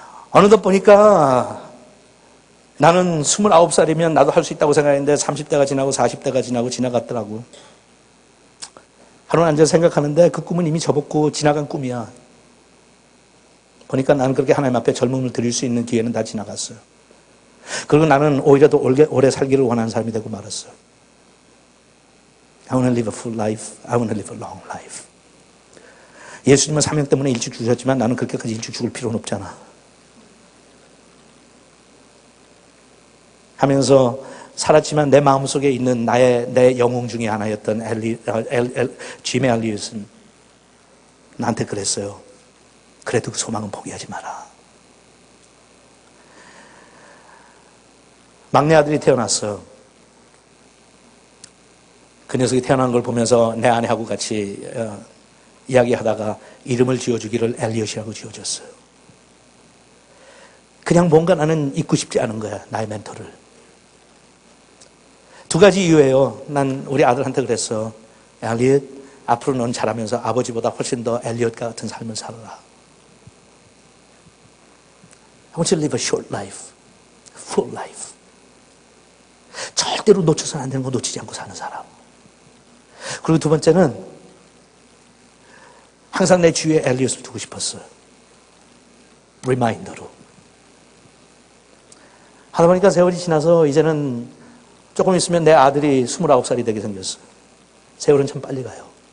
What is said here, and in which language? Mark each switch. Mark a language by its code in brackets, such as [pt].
[ko] 어느덧 보니까 나는 29살이면 나도 할 수 있다고 생각했는데 30대가 지나고 40대가 지나고 지나갔더라고. 하루 앉아서 생각하는데 그 꿈은 이미 접었고 지나간 꿈이야. 보니까 나는 그렇게 하나님 앞에 젊음을 드릴 수 있는 기회는 다 지나갔어요. 그리고 나는 오히려 더 오래 살기를 원하는 사람이 되고 말았어요. [en] I want to live a full life. I want to live a long life. [ko] 예수님은 사명 때문에 일찍 죽으셨지만 나는 그렇게까지 일찍 죽을 필요는 없잖아. 하면서 살았지만 내 마음속에 있는 내 영웅 중에 하나였던 짐 엘리엇은 나한테 그랬어요. 그래도 그 소망은 포기하지 마라. 막내 아들이 태어났어요. 그 녀석이 태어난 걸 보면서 내 아내하고 같이 이야기하다가 이름을 지어주기를 엘리엇이라고 지어줬어요. 그냥 뭔가 나는 잊고 싶지 않은 거야, 나의 멘토를. 두 가지 이유예요. 난 우리 아들한테 그랬어. 엘리엇, 앞으로 넌 자라면서 아버지보다 훨씬 더 엘리엇 같은 삶을 살아라. [en] I want you to live a short life, full life. [ko] 절대로 놓쳐서는 안 되는 거 놓치지 않고 사는 사람. 그리고 두 번째는 항상 내 주위에 엘리엇을 두고 싶었어요. 리마인더로. 하다 보니까 세월이 지나서 이제는 조금 있으면 내 아들이 29살이 되게 생겼어요. 세월은 참 빨리 가요.